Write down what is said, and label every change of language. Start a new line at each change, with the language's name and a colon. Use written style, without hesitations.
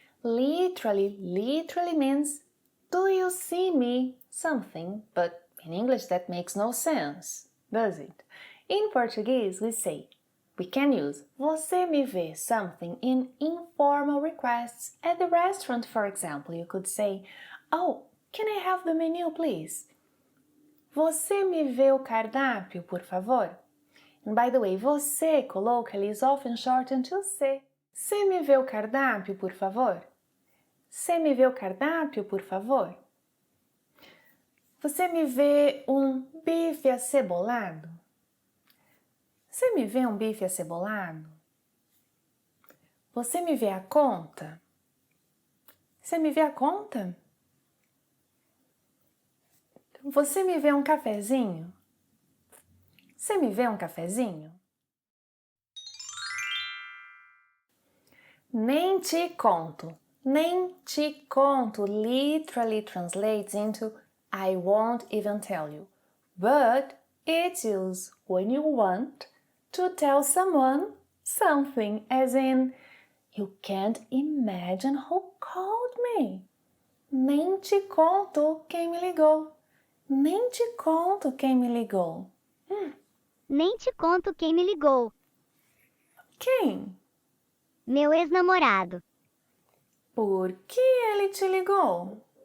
English: Literally means do you see me something, but in English that makes no sense, does it? In Portuguese we can use você me vê something in informal requests. At the restaurant, for example, you could say, oh, can I have the menu, please?
Portuguese: Você me vê o cardápio, por favor?
English: And by the way, você colloquially is often shortened to se.
Portuguese: Você me vê o cardápio, por favor? Você me vê o cardápio, por favor? Você me vê um bife acebolado? Você me vê um bife acebolado? Você me vê a conta? Você me vê a conta? Você me vê um cafezinho? Você me vê um cafezinho? Nem te conto.
English: Nem te conto literally translates into I won't even tell you, but it's used when you want to tell someone something, as in, you can't imagine who called me.
Portuguese: Nem te conto quem me ligou. Nem te conto quem me ligou. Nem te conto quem me ligou. Quem? Meu ex-namorado. Por que ele te ligou?